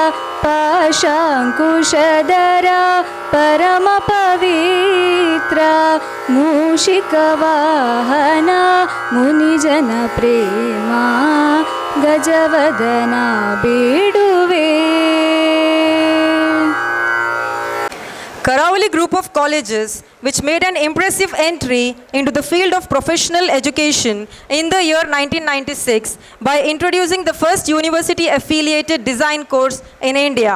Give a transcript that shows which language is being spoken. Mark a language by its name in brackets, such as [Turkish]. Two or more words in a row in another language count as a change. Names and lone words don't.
[Kannada] ಪಾಶಾಂಕುಶಧರ ಪರಮ ಪವಿತ್ರ ಮೂಷಿಕವಾಹನ ಮುನಿಜನ ಪ್ರೇಮ ಗಜವದನ ಬೇಡುವೆ. [English] Karavali group of colleges, which made an impressive entry into the field of professional education in the year 1996 by introducing the first university-affiliated design course in India.